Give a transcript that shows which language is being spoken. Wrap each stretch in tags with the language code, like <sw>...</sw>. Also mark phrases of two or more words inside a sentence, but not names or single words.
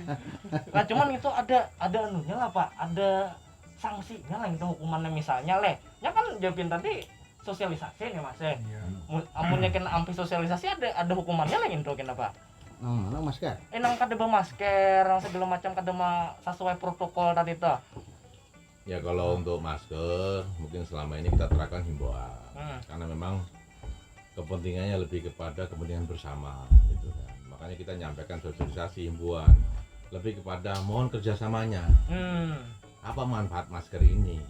<id>Nah, cuman itu ada anunya lah, Pak. Ada sanksinya lah gitu hukumannya misalnya le. Ya kan jawabin tadi sosialisasi nih Mas. Iya.</id> <bjn>Amunnya kena ampi sosialisasi ada hukumannya lah gitu kenapa? Mana masker? Nang kada bermasker, nang segala macam kada sesuai protokol tadi tuh.</bjn> <id>Ya kalau untuk masker mungkin selama ini kita terapkan himbauan karena memang kepentingannya lebih kepada kepentingan bersama gitu kan. Makanya kita nyampaikan sosialisasi himbauan lebih kepada mohon kerjasamanya. Apa manfaat masker ini gitu</id>